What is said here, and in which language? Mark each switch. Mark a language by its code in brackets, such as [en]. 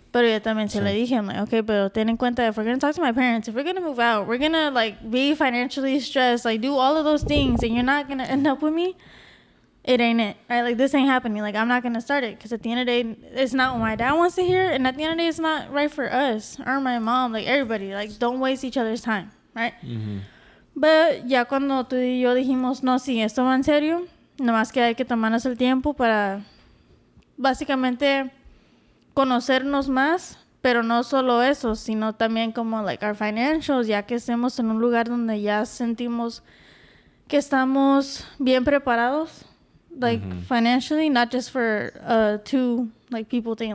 [es] Pero yo también se le dije, [en] I'm like, okay, [es] pero ten en cuenta, [en] if we're going to talk to my parents, if we're going to move out, we're going to like be financially stressed, like do all of those things, and you're not going to end up with me, it ain't it, right? Like, this ain't happening. Like, I'm not going to start it because at the end of the day, it's not what my dad wants to hear. And at the end of the day, it's not right for us or my mom, like, everybody. Like, don't waste each other's time, right? [es] But ya cuando tú y yo dijimos, no, sí, esto va en serio, nomás que hay que tomarnos el tiempo para básicamente conocernos más, pero no solo eso, sino también como, [en] like, our financials, [es] ya que estemos en un lugar donde ya sentimos que estamos bien preparados. [en] Like, financially, not just for two, like, people thing.